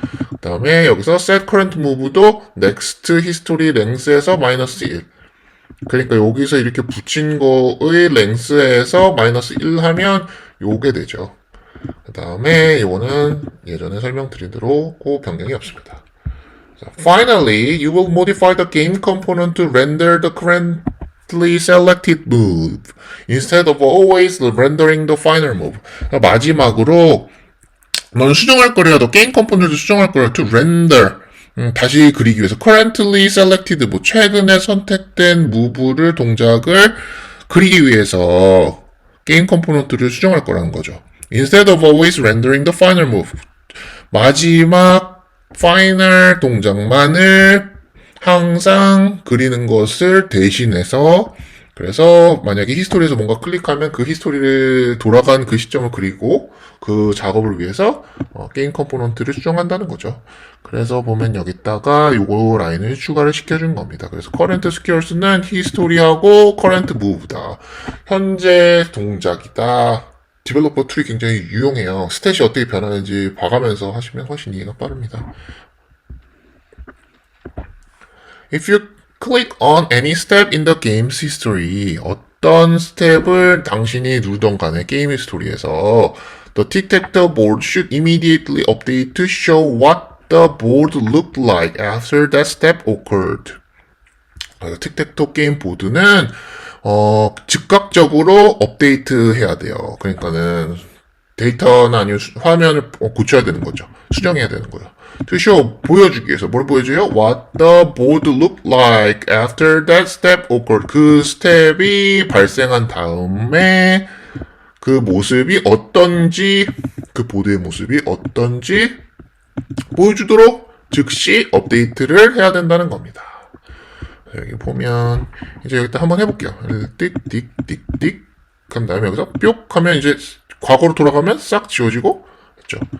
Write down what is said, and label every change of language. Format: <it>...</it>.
<ko>그 다음에 여기서 set current move도 next history length에서 마이너스 1. 그러니까 여기서 이렇게 붙인 거의 length에서 마이너스 1 하면 요게 되죠. 그 다음에 이거는 예전에 설명드린 대로 그 변경이 없습니다.</ko> <en>Finally, you will modify the game component to render the currently selected move instead of always rendering the final move.</en> <ko>마지막으로 넌 수정할 거래요. 너 게임 컴포넌트 수정할 거래요.</ko> <en>To render.</en> <ko>다시 그리기 위해서.</ko> <en>Currently selected.</en> <ko>최근에 선택된 무브를, 동작을 그리기 위해서 게임 컴포넌트를 수정할 거라는 거죠.</ko> <en>Instead of always rendering the final move.</en> <ko>마지막 파이널 동작만을 항상 그리는 것을 대신해서 그래서 만약에 히스토리에서 뭔가 클릭하면 그 히스토리를 돌아간 그 시점을 그리고 그 작업을 위해서 게임 컴포넌트를 수정한다는 거죠. 그래서 보면 여기다가 요거 라인을 추가를 시켜준 겁니다. 그래서 current squares는 history하고 current move다. 현재 동작이다. 디벨로퍼 툴이 굉장히 유용해요. 스탯이 어떻게 변하는지 봐가면서 하시면 훨씬 이해가 빠릅니다.</ko> <en>If you click on any step in the game's history,</en> <ko>어떤 스텝을 당신이 누르던 간에 게임 히스토리에서</ko> <en>the tic-tac-toe board should immediately update to show what the board looked like after that step occurred.</en> <ko>틱택토 게임 보드는 즉각적으로 업데이트 해야 돼요. 그러니까는 데이터나 아니면 화면을 고쳐야 되는 거죠. 수정해야 되는 거예요.</ko> <en>To show,</en> <ko>보여주기 위해서 뭘 보여줘요?</ko> <en>What the board looked like after that step occurred.</en> <ko>그 스텝이 발생한 다음에 그 모습이 어떤지, 그 보드의 모습이 어떤지 보여주도록 즉시 업데이트를 해야 된다는 겁니다. 여기 보면 이제 여기다 한번 해볼게요. 띡띡띡띡 한 다음에 여기서 뿅 하면 이제 과거로 돌아가면 싹 지워지고 됐죠.</ko>